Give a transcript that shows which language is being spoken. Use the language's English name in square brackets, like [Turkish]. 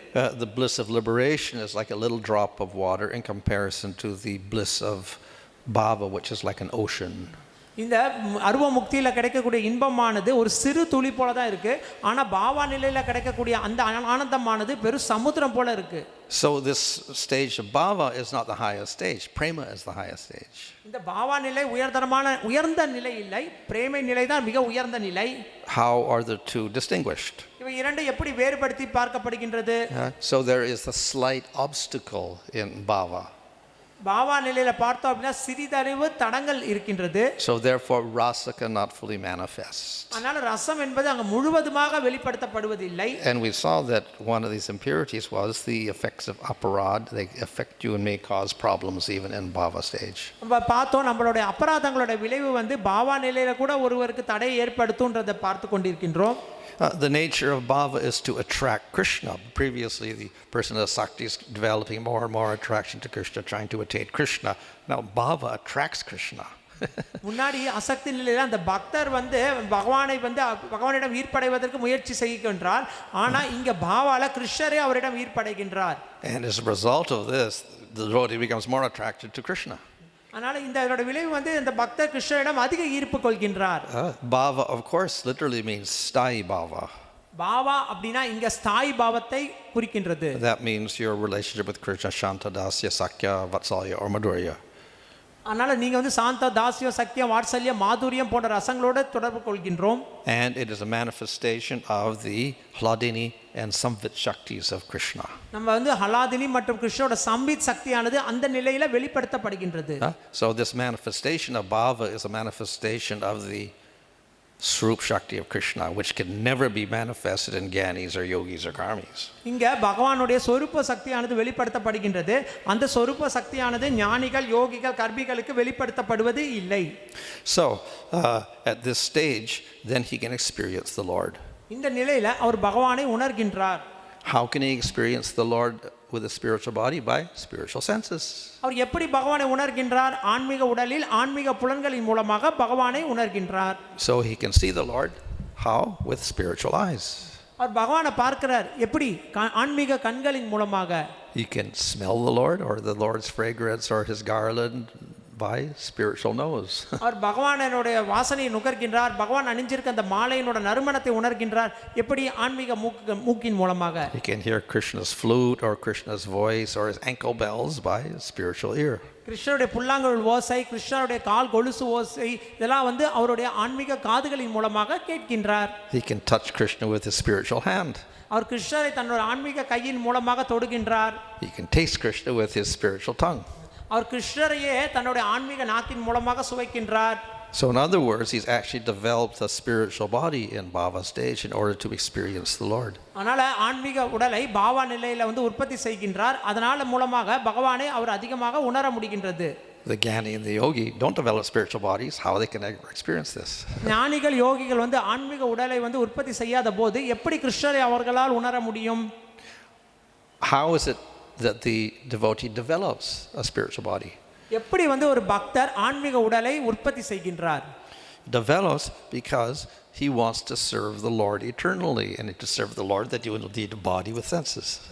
[English] The bliss of liberation is like a little drop of water in comparison to the bliss of bhava, which is like an ocean. [Tamil] இந்த அருவ முக்தியில் கிடைக்கக்கூடிய இன்பமானது ஒரு சிறு துளி போல தான் இருக்கு, ஆனால் பாவா நிலையில் கிடைக்கக்கூடிய அந்த ஆனந்தமானது பெரும் சமுத்திரம் போல இருக்கு. [English] So this stage of bhava is not the highest stage. Prema is the highest stage. [Tamil] இந்த பாவா நிலை உயர்ந்த நிலை இல்லை, பிரேமை நிலை தான் மிக உயர்ந்த நிலை. [English] How are the two distinguished? [Tamil] இவை இரண்டு எப்படி வேறுபடுத்தி பார்க்கப்படுகின்றது? [English] So there is a slight obstacle in bhava. [Tamil] பாவா நிலையில பார்த்தோம் அப்படின்னா சிறிதளவு தடங்கள் இருக்கின்றது. [English] So therefore rasa cannot fully manifest. [Tamil] அதனால ரசம் என்பது அங்க முழுவதுமாக வெளிப்படுத்தப்படுவதில்லை. [English] And we saw that one of these impurities was the effects of aparad. They affect you and may cause problems even in bhava stage. [Tamil] நம்ம பார்த்தோம் நம்மளுடைய அபராதங்களோட விளைவு வந்து பாவா நிலையில கூட ஒருவருக்கு தடை ஏற்படுத்தும்ன்றதை பார்த்து கொண்டிருக்கின்றோம். [English] The nature of bhava is to attract Krishna. Previously, the person of Asakti is developing more and more attraction to Krishna, trying to attain Krishna. Now, bhava attracts Krishna. [Tamil] முன்னாடி அசக்தி நிலையில அந்த பக்தர் வந்து பகவானிடம் ஈர்ப்படைவதற்கு முயற்சி செய்கின்றார், ஆனா இங்க பாவால கிருஷ்ணரே அவரிடம் ஈர்ப்படைகின்றார். [English] And as a result of this, the devotee becomes more attracted to Krishna. [Tamil] அதனால இதோட விளைவு வந்து இந்த பக்தர் கிருஷ்ணரிடம் அதிக ஈர்ப்பு கொள்கின்றார். [English] Bhava, of course, literally means sthayi bhava. [Tamil] பாவா அப்படின்னா இங்க ஸ்தாயி பாவத்தை குறிக்கின்றது. [English] That means your relationship with Krishna, Shanta, Dasya, Sakya, Vatsalya or Madhurya. [Tamil] அதனால நீங்க வந்து சாந்த, தாஸ்யம், சக்கியம், வாத்சல்யம், மாதுரியம் போன்ற ரசங்களோட தொடர்பு கொள்கின்றோம். [English] And it is a manifestation of the Hladini and Samvit Shaktis of Krishna. [Tamil] நம்ம வந்து ஹலாதினி மற்றும் கிருஷ்ணரோட சம்பித் சக்தியானது அந்த நிலையில வெளிப்படுத்தப்படுகின்றது. [English] So this manifestation of bhava is a manifestation of the Swarup Shakti of Krishna, which can never be manifested in Gyanis or Yogis or Karmis. [Tamil] இங்க பகவானுடைய சொரூப சக்தியானது வெளிப்படுத்தப்படுகின்றது. அந்த சொரூப சக்தியானது ஞானிகள், யோகிகள், கர்மிகளுக்கு வெளிப்படுத்தப்படுவது இல்லை. [English] So at this stage, then he can experience the Lord. [Tamil] இந்த நிலையில அவர் பகவானை உணர்கின்றார். [English] How can he experience the Lord with a spiritual body? By spiritual senses. [Tamil] அவர் எப்படி பகவானை உணர்கின்றார்? ஆன்மீக உடலில் ஆன்மீக புலன்களின் மூலமாக பகவானை உணர்கின்றார். [English] So he can see the Lord. How? With spiritual eyes. [Tamil] அவர் பகவானை பார்க்கிறார் எப்படி? ஆன்மீக கண்களின் மூலமாக. [English] You can smell the Lord or the Lord's fragrance or his garland by spiritual nose. [Tamil] அவர் பகவானுடைய வாசனையை நுகர்கின்றார், பகவான் அணிஞ்சிருக்க அந்த மாலையினோட நறுமணத்தை உணர்கின்றார் எப்படி? ஆன்மீக மூக்கின் மூலமாக. [English] You can hear Krishna's flute or Krishna's voice or his ankle bells by spiritual ear. [Tamil] கிருஷ்ணருடைய புல்லாங்குழல் ஓசை, கிருஷ்ணருடைய கால் கொலுசு ஓசை, இதெல்லாம் வந்து அவருடைய ஆன்மீக காதுகளின் மூலமாக கேட்கின்றார். [English] He can touch Krishna with his spiritual hand. [Tamil] அவர் கிருஷ்ணரை தன்னோட ஆன்மீக கையின் மூலமாக தொடுகின்றார். [English] He can taste Krishna with his spiritual tongue. [Tamil] அவர் கிருஷ்ணரையே தன்னுடைய ஆன்மீக நாக்கின் மூலமாக சுவைக்கின்றார். [English] So in other words, he's actually developed a spiritual body in Bhava stage in order to experience the Lord. [Tamil] அதனால ஆன்மீக உடலை பாவா நிலையில வந்து உற்பத்தி செய்கின்றார். அதனால மூலமாக பகவானை அவர் அதிகமாக உணர முடிகின்றது. [English] The Jnani and the Yogi don't develop spiritual bodies. How they can experience this? [Tamil] ஞானிகள் யோகிகள் வந்து ஆன்மீக உடலை வந்து உற்பத்தி செய்யாத போது எப்படி கிருஷ்ணரை அவர்களால் உணர முடியும்? [English] How is it that the devotee develops a spiritual body? [Tamil] எப்படி வந்து ஒரு பக்தர் ஆன்மீக உடலை உற்பத்தி செய்கின்றார்? [English] Develops because he wants to serve the Lord eternally, and to serve the Lord that you will need a body with senses.